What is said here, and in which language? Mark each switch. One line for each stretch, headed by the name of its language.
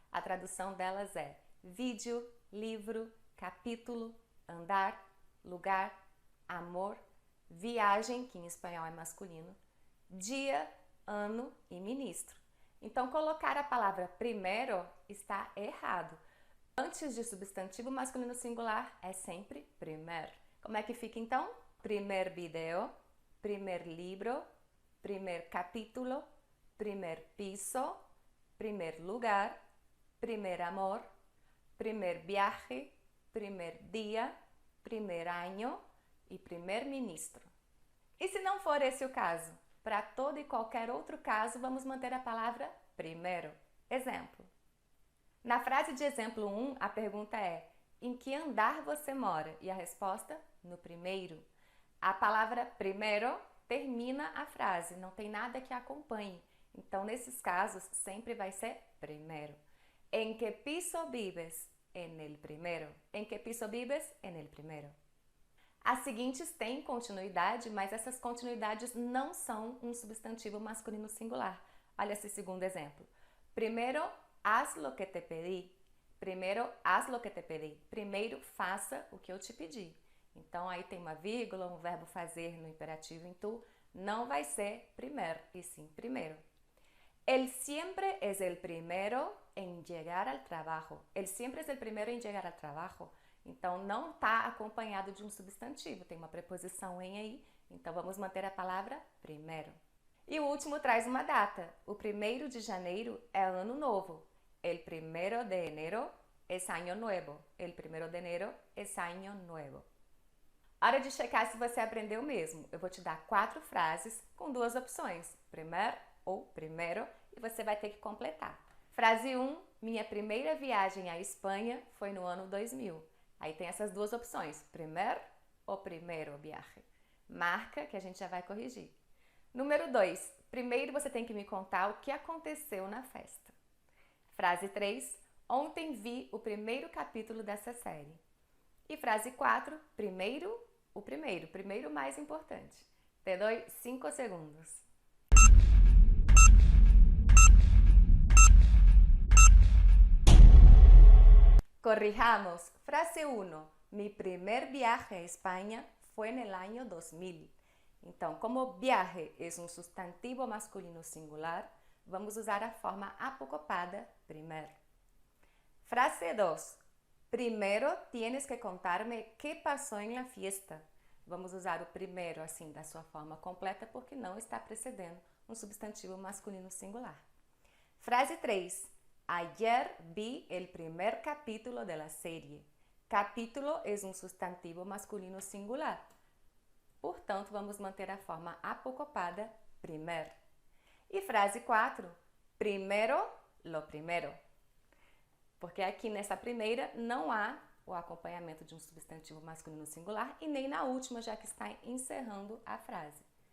Portuguese: A tradução delas é vídeo, livro, capítulo, andar, lugar, amor, viagem, que em espanhol é masculino, dia, ano e ministro. Então, colocar a palavra primero está errado. Antes de substantivo masculino singular é sempre primer. Como é que fica então?
Spanish: Primer video, primer libro, primer capítulo, primer piso, primer lugar, primer amor, primer viaje, primer dia, primer año e primer ministro.
Portuguese: E se não for esse o caso? Para todo e qualquer outro caso, vamos manter a palavra primero. Exemplo. Na frase de exemplo 1, a pergunta é: em que andar você mora? E a resposta: no primeiro. A palavra primero termina a frase, não tem nada que acompanhe. Então, nesses casos, sempre vai ser primero.
Spanish: ¿En qué piso vives? En el primero. ¿En qué piso vives? En el primero.
Portuguese: As seguintes têm continuidade, mas essas continuidades não são um substantivo masculino singular. Olha esse segundo exemplo.
Spanish: Primero, haz lo que te pedí. Primeiro, haz lo que te pedí.
Portuguese: Primeiro, faça o que eu te pedi. Então, aí tem uma vírgula, um verbo fazer no imperativo em tu. Não vai ser primer, e sim primeiro.
Spanish: Él siempre es el primero en llegar al trabajo. Él siempre es el primero en llegar al trabajo.
Portuguese: Então, não está acompanhado de um substantivo, tem uma preposição em aí. Então, vamos manter a palavra primero. E o último traz uma data. O 1º de janeiro é ano novo.
Spanish: El 1º de enero es año nuevo. El 1º de enero es año nuevo.
Portuguese: Hora de checar se você aprendeu mesmo. Eu vou te dar 4 frases com 2 opções, primer ou primero, e você vai ter que completar. Frase 1, minha primeira viagem à Espanha foi no ano 2000. Aí tem essas 2 opções, primer ou primero viaje. Marca que a gente já vai corrigir. Número 2, primeiro você tem que me contar o que aconteceu na festa. Frase 3, ontem vi o 1º capítulo dessa série. E frase 4, o primeiro mais importante. Te doy 5 segundos. Corrijamos. Frase 1.
Spanish: Mi primer viaje a España fue en el año 2000.
Portuguese: Então, como viaje é um substantivo masculino singular, vamos usar a forma apocopada primer. Frase 2.
Spanish: Primero tienes que contarme qué pasó en la fiesta.
Portuguese: Vamos usar o primeiro assim da sua forma completa porque não está precedendo um substantivo masculino singular. Frase 3.
Spanish: Ayer vi el primer capítulo de la serie.
Portuguese: Capítulo é um substantivo masculino singular. Portanto, vamos manter a forma apocopada primer. E frase 4.
Spanish: Primero, lo primero.
Portuguese: Porque aqui nessa primeira não há o acompanhamento de um substantivo masculino singular e nem na última, já que está encerrando a frase.